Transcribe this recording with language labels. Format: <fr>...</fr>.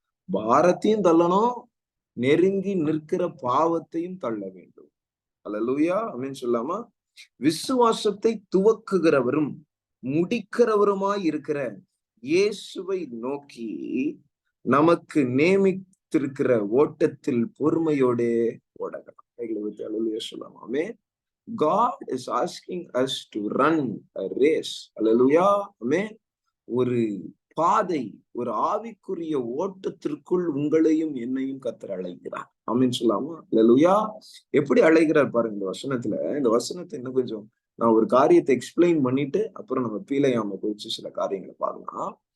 <ta>பாரத்தையும் தள்ளணும், நெருங்கி நிற்கிற பாவத்தையும் தள்ள வேண்டும். அல்லேலூயா. அப்படின்னு சொல்லாமா? விசுவாசத்தை துவக்குகிறவரும் முடிக்கிறவருமாய் இருக்கிற இயேசுவை நோக்கி நமக்கு நியமித்திருக்கிற ஓட்டத்தில் பொறுமையோடே ஓடலாம். சொல்லலாமே.</ta> <en>God is asking us to run a race. Hallelujah. Amen.</en> <ta>ஒரு பாதை, ஒரு ஆவிக்குரிய ஓட்டத்திற்குள் உங்களையும் என்னையும் கர்த்தர் அழைக்கிறார். ஆமென் சொல்லாமா? ஹல்லேலூயா. எப்படி அழைக்கிறார் பாருங்க இந்த வசனத்துல. இந்த வசனத்தை இன்னும் கொஞ்சம் நான் ஒரு காரியத்தை எக்ஸ்பிளைன் பண்ணிட்டு அப்புறம் நம்ம பீலையாம குறிச்சு சில காரியங்களை பார்க்கலாம்.</ta>